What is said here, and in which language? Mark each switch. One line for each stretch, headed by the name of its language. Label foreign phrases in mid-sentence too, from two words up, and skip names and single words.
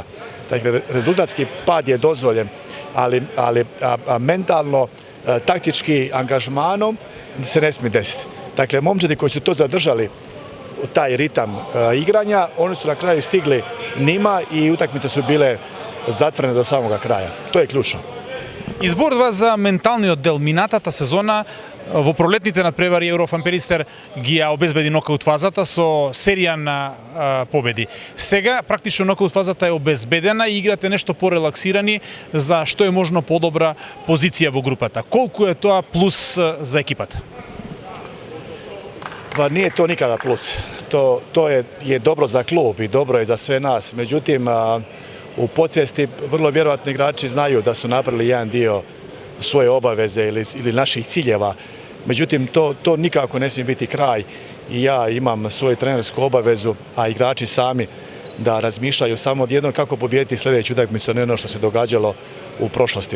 Croatian: Dakle, rezultatski pad je dozvoljen, ali mentalno, taktički angažmanom se ne smije desiti. Dakle, momčadi koji su to zadržali, taj ritam igranja, oni su na kraju stigli njima i utakmice su bile zatvorene do samoga kraja. To je ključno.
Macedonian: Избор за менталниот дел минатата сезона во пролетните надпревари Еврофан Перистер ги обезбеди нокаут фазата со серија на победи. Сега практично нокаут фазата е обезбедена и играте нешто порелаксирани за што е можно подобра позиција во групата. Колку е тоа плюс за екипата?
Croatian: Pa nije to nikada plus. To je dobro za klub i dobro je za sve nas. Međutim, u podsvijesti vrlo vjerojatno igrači znaju da su napravili jedan dio svoje obaveze ili naših ciljeva. Međutim, to nikako ne smije biti kraj i ja imam svoju trenersku obavezu, a igrači sami da razmišljaju samo odjednom kako pobijediti sljedeću utakmicu, ne ono što se događalo u prošlosti.